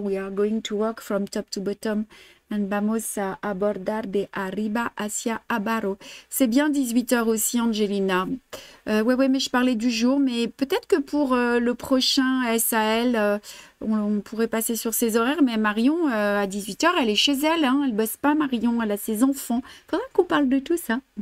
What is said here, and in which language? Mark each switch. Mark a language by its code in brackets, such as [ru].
[en] We are going to work from top to bottom. [es] And vamos a abordar de arriba hacia abajo. [fr] C'est bien 18h aussi, Angelina. Ouais, mais je parlais du jour, mais peut-être que pour le prochain SAL, on pourrait passer sur ses horaires, mais Marion, à 18h, elle est chez elle, hein, elle bosse pas, Marion, elle a ses enfants. Faudra qu'on parle de tout ça.